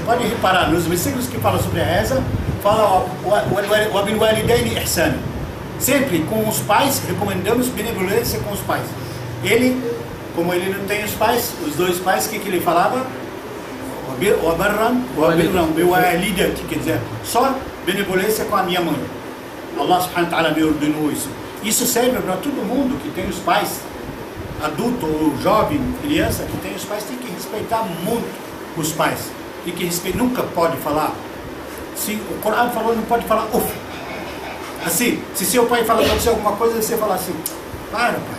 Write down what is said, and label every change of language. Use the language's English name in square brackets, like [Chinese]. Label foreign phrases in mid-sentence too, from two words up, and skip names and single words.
[Portuguese] Pode reparar, nos versículos que falam sobre a reza, fala [Arabic] وبالوالدين إحسان. [Portuguese] Sempre com os pais, recomendamos benevolência com os pais. Ele, como ele não tem os pais, os dois pais, o que ele falava? [Arabic] وبرا بوالدتي, [Portuguese] quer dizer, só benevolência com a minha mãe. Allah [Arabic] سبحانه وتعالى [Portuguese] me ordenou isso. Isso serve para todo mundo que tem os pais, adulto ou jovem, criança, que tem os pais, tem que respeitar muito os pais. Tem que respeitar, nunca pode falar. Se o Corão falou, não pode falar uf. Assim, se seu pai fala para você alguma coisa, você fala assim, para pai.